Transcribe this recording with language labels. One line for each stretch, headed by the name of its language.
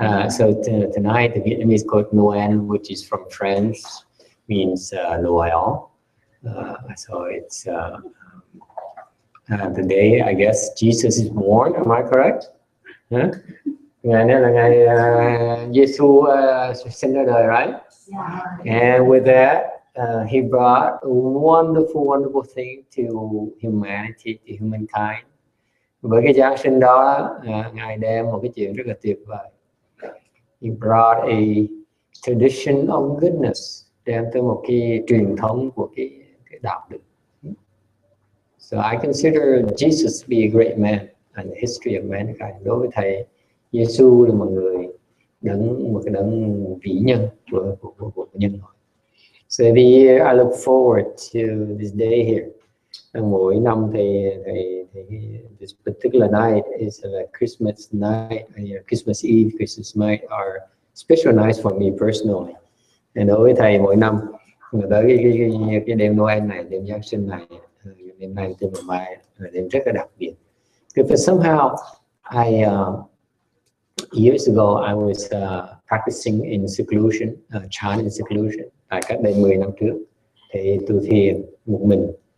English: So tonight the Vietnamese called Noel, which is from French, means Noel. So it's the day, I guess, Jesus is born. Am I correct? Huh?
Vietnamese: Ngày này là ngày Giêsu sinh ra đời,
English: right? Yeah. And with that, he brought a wonderful, wonderful thing to humanity, to humankind.
Vietnamese: Với cái Giáng sinh đó, Ngài đem một cái chuyện rất là tuyệt vời.
English: He brought a tradition of goodness,
Vietnamese: đem tới một cái truyền thống của cái đạo đức.
English: So I consider Jesus to be a great man in the history of mankind.
Vietnamese: Đối với thầy, Giêsu là một cái đấng vĩ nhân của nhân loại.
English: So every year I look forward to this day here.
Vietnamese: Mỗi năm thì
English: this particular night is a Christmas night, Christmas Eve, Christmas night are special nights for me personally.
Vietnamese: And đối với thầy mỗi năm tới cái đêm Noel này, đêm Giáng sinh này, đêm nay đêm mai là đêm rất là đặc biệt.
English: Because somehow years ago I was practicing in seclusion, chan in seclusion.
Vietnamese: Tại cách đây 10 năm trước thì tu thiền một mình.